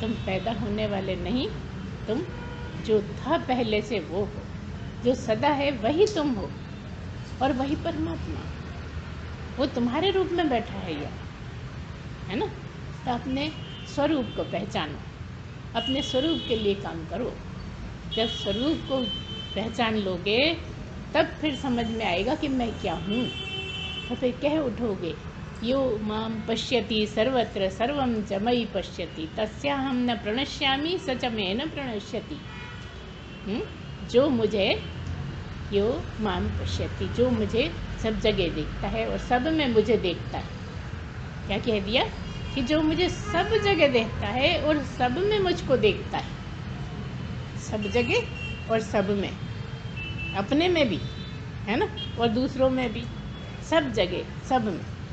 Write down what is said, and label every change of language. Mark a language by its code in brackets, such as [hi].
[hi] तुम पैदा होने वाले नहीं, तुम जो था पहले से वो हो, जो सदा है वही तुम हो, और वही परमात्मा वो तुम्हारे रूप में बैठा है यहाँ, है ना? तो अपने स्वरूप को पहचानो, अपने स्वरूप के लिए काम करो। जब स्वरूप को पहचान लोगे तब फिर समझ में आएगा कि मैं क्या हूँ। [sa] तो फिर कह उठोगे, यो माम पश्यति सर्वत्र सर्वं च मयि पश्यति तस्याहं न प्रणश्यामि स च मे न प्रणश्यति। [hi] जो मुझे, [sa] यो माम पश्यति, [hi] जो मुझे सब जगह देखता है और सब में मुझे देखता है। क्या कह दिया? कि जो मुझे सब जगह देखता है और सब में मुझको देखता है। सब जगह और सब में, अपने में भी, है ना, और दूसरों में भी, सब जगह सब में।